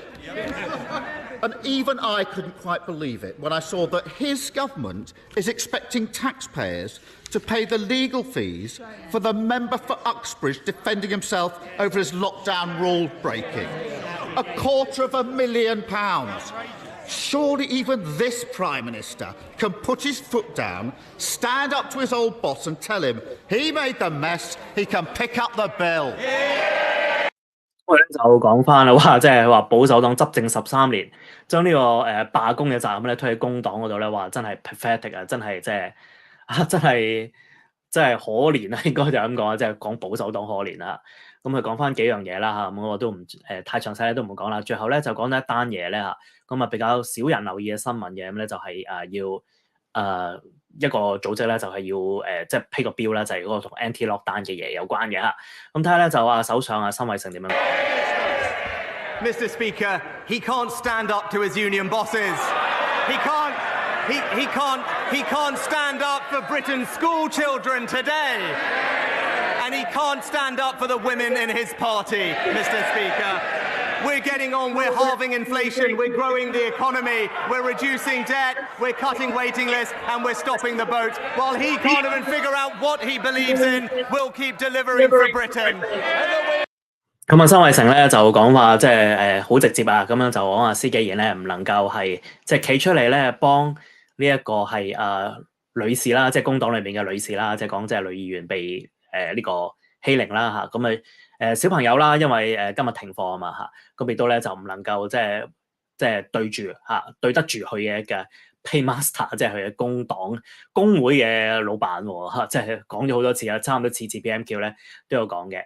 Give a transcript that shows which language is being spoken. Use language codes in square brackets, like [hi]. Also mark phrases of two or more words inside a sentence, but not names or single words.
[en] And even I couldn't quite believe it when I saw that his government is expecting taxpayers to pay the legal fees for the member for Uxbridge defending himself over his lockdown rule breaking. £250,000. Surely even this Prime Minister can put his foot down, stand up to his old boss and tell him he made the mess, he can pick up the bill. [yue] 我咧就講翻啦，話即係話保守黨執政13年，將呢個罷工嘅責任咧推喺工黨嗰度咧，話真係 pathetic 啊，真係即係真係可憐啊，應該就咁講啊，即係講保守黨可憐啦。咁佢講翻幾樣嘢啦嚇，咁我都唔太詳細咧都唔講啦。最後咧就講咗一單嘢咧嚇，咁啊比較少人留意嘅新聞嘅，咁咧就係要一個組織咧就係要即係批個標啦，就係嗰個同 anti-lockdown 嘅嘢有關嘅嚇。咁睇下咧就首相辛偉誠點樣講。 [en] Mr. Speaker, he can't stand up to his union bosses. He can't stand up for Britain's school children today. And he can't stand up for the women in his party, Mr. Speaker. We're getting on, we're halving inflation, we're growing the economy, we're reducing debt, we're cutting waiting lists, and we're stopping the boat. While he can't even figure out what he believes in, we'll keep delivering for Britain. [yue] 咁辛偉誠咧就講話即係好直接啊，咁樣就講話施紀賢咧唔能夠係即係企出嚟咧幫呢一個係女士啦，即係工黨裏邊嘅女士啦，即係講即係女議員被呢個欺凌啦嚇，咁小朋友啦，因為今日停課啊嘛嚇，咁亦都咧就唔能夠即係對得住佢嘅 Paymaster， 即係佢嘅工會嘅老闆喎嚇，即係講咗好多次啊，差唔多次 BMQ 咧都有講嘅。